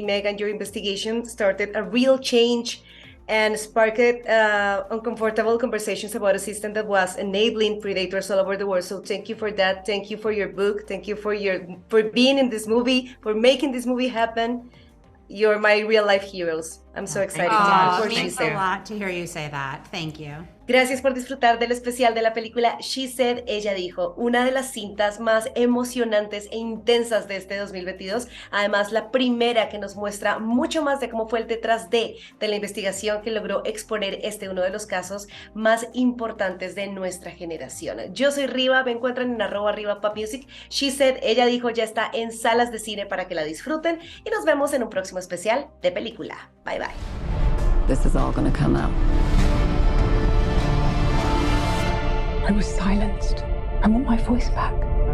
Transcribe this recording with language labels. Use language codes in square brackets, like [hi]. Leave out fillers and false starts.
[en] Megan, your investigation started a real change and sparked uncomfortable conversations about a system that was enabling predators all over the world. So thank you for that. Thank you for your book. Thank you for being in this movie, for making this movie happen. You're my real life heroes. I'm so excited. It means a lot to hear you say that. Thank you. [es] Gracias por disfrutar del especial de la película She Said, Ella Dijo, una de las cintas más emocionantes e intensas de este 2022. Además, la primera que nos muestra mucho más de cómo fue el detrás de la investigación que logró exponer uno de los casos más importantes de nuestra generación. Yo soy Riva, me encuentran en @RivaPopMusic. She Said, Ella Dijo ya está en salas de cine para que la disfruten y nos vemos en un próximo especial de película. [en] Bye bye. This is all gonna come out. I was silenced. I want my voice back.